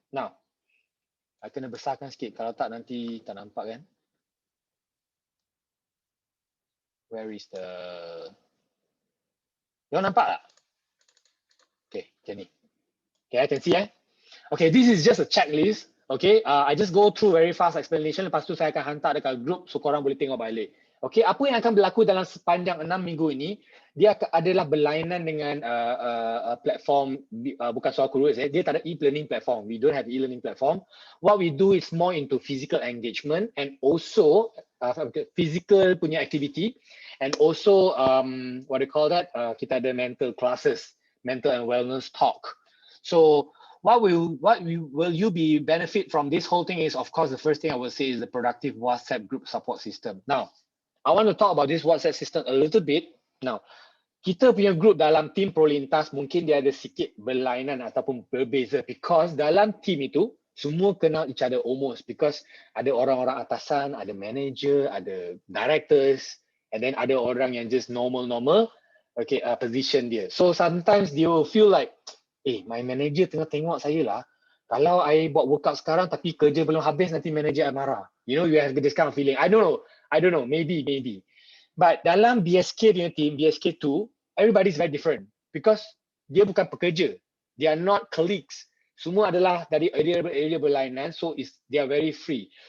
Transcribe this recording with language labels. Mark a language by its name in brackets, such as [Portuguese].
[English] Now, [Malay] I kena besarkan sikit. Kalau tak, nanti tak nampak kan? [English] Where is the... [Malay] You nampak tak? Okay, macam ni. [English] Okay, I can see Okay, this is just a checklist. Okay, I just go through very fast explanation. [Malay] Lepas tu saya akan hantar dekat group so korang boleh tengok balik. Okay, apa yang akan berlaku dalam sepanjang 6 minggu ini, dia adalah berlainan dengan platform, bukan soal kurus, dia tak ada e-learning platform. [English] We don't have e-learning platform. What we do is more into physical engagement and also physical [Malay] punya [English] activity and also what do you call that? [Malay] Kita ada [English] mental classes, mental and wellness talk. So what will you be benefit from this whole thing is, of course, the first thing I will say is the productive WhatsApp group support system. Now, I want to talk about this WhatsApp system a little bit. [Malay] Now, kita punya group dalam tim Prolintas mungkin dia ada sikit berlainan ataupun berbeza [English] because [Malay] dalam tim itu semua kenal [English] each other almost because [Malay] ada orang-orang atasan, ada manager, ada directors, [English] and then [Malay] ada orang yang [English] just normal, okay, [Malay] position dia. [English] So sometimes they will feel like, my manager [Malay] tengah tengok saya lah. Kalau I buat workout sekarang tapi kerja belum habis, nanti manager marah. [English] You know, you have this kind of feeling. I don't know, maybe. But [Malay] dalam BSK punya [English] team, BSK2, everybody's very different because [Malay] dia bukan pekerja. [English] They are not colleagues. [Malay] Semua adalah dari area berlainan, [English] so they are very free.